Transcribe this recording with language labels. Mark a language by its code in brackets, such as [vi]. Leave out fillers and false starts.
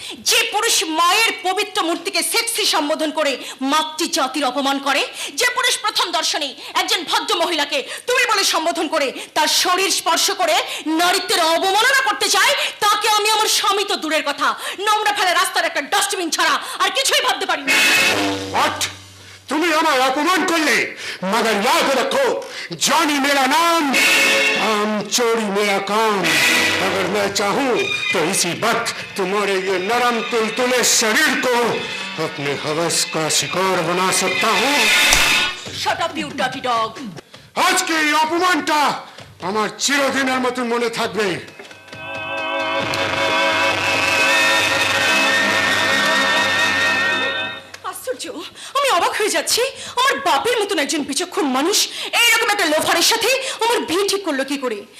[bn] যে পুরুষ মায়ের পবিত্র মূর্তিকে সেক্সি সম্বোধন করে মাতৃ জাতির অপমান করে, যে পুরুষ প্রথম দর্শনে একজন ভদ্র মহিলাকে তুমি বলে সম্বোধন করে তার শরীর স্পর্শ করে নারীত্বের অবমাননা করতে চায়, তাকে আমি আমার স্বামী তো দূরের কথা, নোংরা ফেলে রাস্তার একটা ডাস্টবিন ছাড়া আর কিছুই ভাবতে পারি না। [en] What? [hi] तुम्हें हमारा अपमान कर ले, मगर याद रखो जॉनी मेरा नाम, काम चोरी मेरा काम। अगर मैं चाहूँ तो इसी वक्त तुम्हारे ये नरम तुलतुले शरीर को अपने हवस का शिकार बना सकता हूँ। [en] Shut up, you dirty dog! [hi] आज के ये [bn] अपमानটা আমার চিরদিনের মতো মনে থাকবে। আশ্চর্য, আমি অবাক হয়ে যাচ্ছি, আমার বাপের মতন একজন বিচক্ষণ মানুষ এইরকম একটা লোফারের সাথে আমার বিয়ে ঠিক করলো কি করে?